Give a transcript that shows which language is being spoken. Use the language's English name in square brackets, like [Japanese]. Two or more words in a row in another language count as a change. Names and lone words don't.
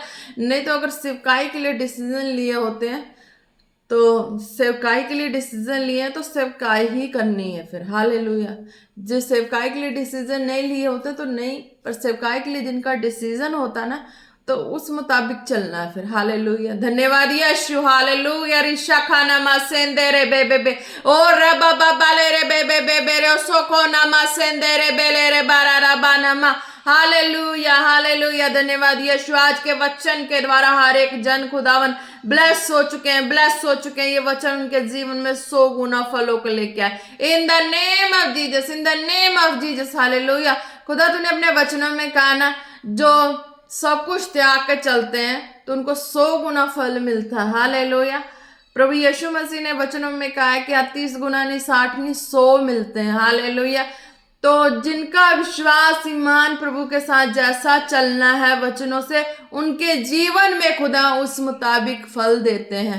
[Hindi] नहीं तो अगर सेवकाई के लिए डिसीजन लिए होते हैं, तो सेवकाई के लिए डिसीजन लिए हैं तो सेवकाई ही करनी है फिर। हालेलुया। जो सेवकाई के लिए डिसीजन नहीं लिए होते तो नहीं, पर सेवकाई के लिए जिनका डिसीजन होता है ना, तो उस मुताबिक चलना है फिर। हालेलुया। धन्यवाद यीशु। हालेलुया। रिशा खाना मासेंदे रे बे बे बे ओ रे बाबा बाले रे बे बे बे बे रे सोको ना मासेंदे रे बेले रे बारा रा बाना मा हालेलुया हालेलुया। धन्यवाद यीशु, आज के वचन के द्वारा हर एक जन खुदावन ब्लेस हो चुके हैं, ब्लेस हो चुके हैं। ये वचन उनके जीवन में 100 गुना फलों को लेके आए [English] in the name of Jesus, in the name of Jesus. [Hindi] हालेलुया। खुदा तूने अपने वचनों में कहा ना, जो सब कुछ त्याग के चलते हैं तो उनको 100 गुना फल मिलता है। हालेलुया। प्रभु यीशु मसीह ने वचनों में कहा है कि 30 गुना नहीं, 60 नहीं, 100 मिलते हैं। हालेलुया। तो जिनका विश्वास ईमान प्रभु के साथ जैसा चलना है वचनों से, उनके जीवन में खुदा उस मुताबिक फल देते हैं।